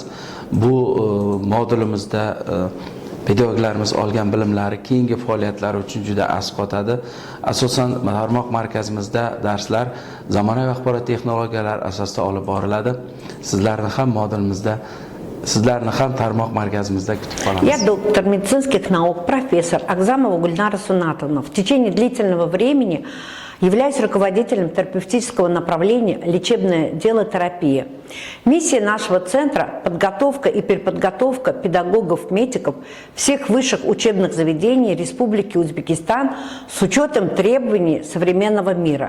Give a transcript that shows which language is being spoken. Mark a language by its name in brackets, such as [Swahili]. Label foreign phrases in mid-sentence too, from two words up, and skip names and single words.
[Uzbek] Bu modulimizda pedagoglarimiz olgan bilimlari keyingi faoliyatlari uchun juda asqotadi. Asosan tarmoq markazimizda darslar zamonaviy axborot texnologiyalari asosida olib boriladi. Sizlarni ham tarmoq markazimizda kutib qolamiz. [Russian] Я доктор медицинских наук, профессор Акзамова Гульнара Сунатовна. В течение длительного времени являюсь руководителем терапевтического направления «Лечебное дело терапия». Миссия нашего центра – подготовка и переподготовка педагогов-медиков всех высших учебных заведений Республики Узбекистан с учетом требований современного мира.